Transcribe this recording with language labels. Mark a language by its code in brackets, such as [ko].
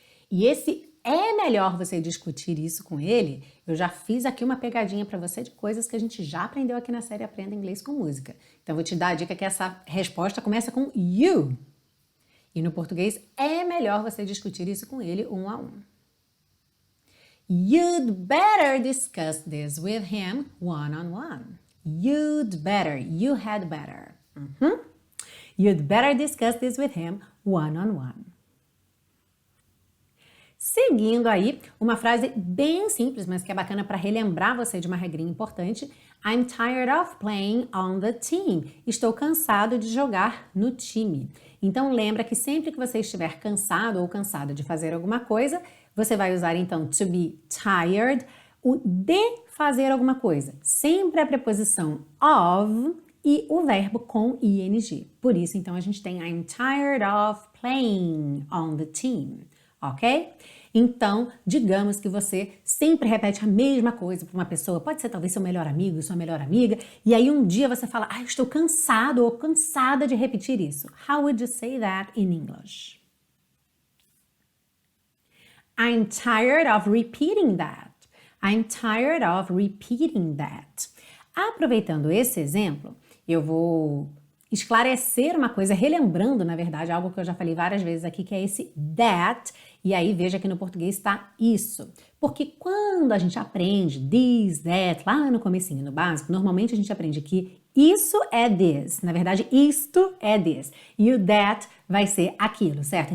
[pt] E esse é melhor você discutir isso com ele, eu já fiz aqui uma pegadinha para você de coisas que a gente já aprendeu aqui na série Aprenda Inglês com Música. Então vou te dar a dica que essa resposta começa com you. E no português é melhor você discutir isso com ele 1 a 1. [en] You'd better discuss this with him one on one. you'd better, you had better. You'd better discuss this with him one-on-one. [pt] Seguindo aí, uma frase bem simples, mas que é bacana para relembrar você de uma regrinha importante. [en] I'm tired of playing on the team. [pt] Estou cansado de jogar no time. Então lembra que sempre que você estiver cansado ou cansada de fazer alguma coisa, você vai usar então [en] to be tired, [pt] o de fazer alguma coisa. Sempre a preposição of e o verbo com ing. Por isso então a gente tem [en] I'm tired of playing on the team. Ok? [pt] Então, digamos que você sempre repete a mesma coisa para uma pessoa, pode ser talvez seu melhor amigo, sua melhor amiga, e aí um dia você fala, eu estou cansado ou cansada de repetir isso. [en] How would you say that in English? I'm tired of repeating that. I'm tired of repeating that. [pt] Aproveitando esse exemplo, eu vou esclarecer uma coisa, relembrando, na verdade, algo que eu já falei várias vezes aqui, que é esse that, e aí veja que no português está isso. Porque quando a gente aprende this, that, lá no comecinho, no básico, normalmente a gente aprende que isso é this, na verdade, isto é this, e o that vai ser aquilo, certo?